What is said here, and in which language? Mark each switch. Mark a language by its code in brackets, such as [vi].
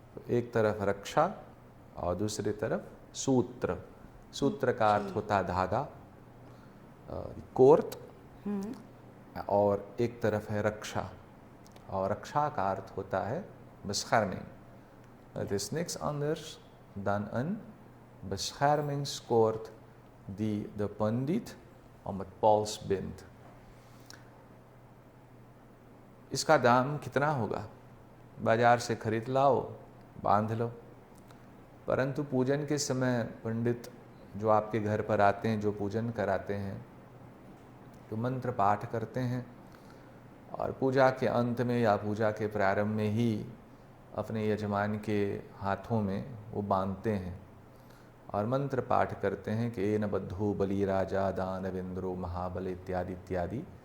[hi] एक तरफ रक्षा और दूसरी तरफ सूत्र। सूत्र का अर्थ होता है धागा, कोर्ट, और एक तरफ है रक्षा, और रक्षा का अर्थ होता है bescherming। [nl] Het is niks anders dan een beschermingskoord die de पंडित om het pols bindt। [hi] इसका दाम कितना होगा? बाजार से खरीद लाओ, बांध लो। परंतु पूजन के समय पंडित जो आपके घर पर आते हैं, जो पूजन कराते हैं, तो मंत्र पाठ करते हैं और पूजा के अंत में या पूजा के प्रारंभ में ही अपने यजमान के हाथों में वो बांधते हैं और मंत्र पाठ करते हैं कि एन बद्धो बलि राजा दानवेंद्रो महाबल इत्यादि इत्यादि।